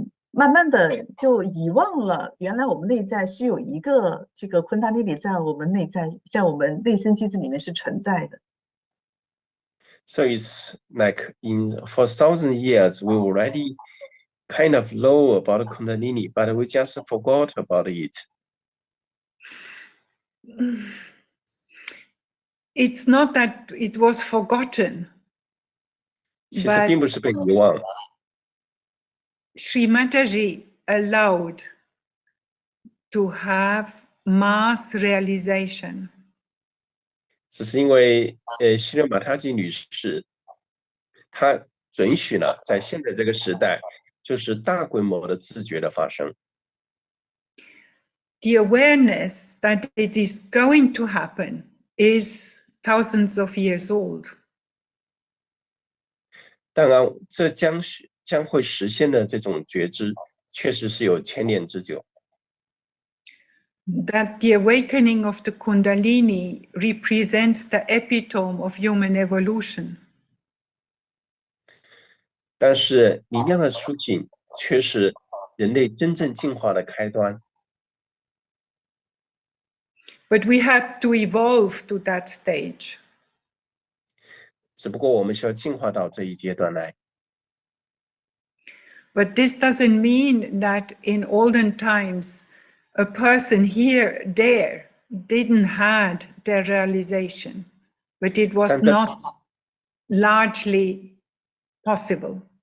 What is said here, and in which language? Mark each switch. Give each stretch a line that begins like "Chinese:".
Chinese: 慢慢的就遗忘了，原来我们内在是有一个这个昆达里里在我们内在，在我们内生机制里面是存在的。
English: So it's like for 1,000 years, we already kind of know about Kundalini, but we just forgot about it. It's not that it was forgotten,
Chinese: 其实
English: but
Chinese: 并不是被遗忘，
English: Sri Mataji allowed to have mass realization.
Chinese: 只是因为希勒马塔吉女士，她准许了在现在这个时代，就是大规模的自觉的发生。
English: The awareness that it is going to happen is thousands of years old.
Chinese: 当然，这将会实现的这种觉知，确实是有千年之久。
English: That the awakening of the Kundalini represents the epitome of human evolution.
Chinese: 但是能量的苏醒却是人类真正进化的开端。
English: But we had to evolve to that stage.
Chinese: 只不过我们需要进化到这一阶段来。
English: But this doesn't mean that in olden times, a person here, there, didn't had their realization, but it was not largely possible.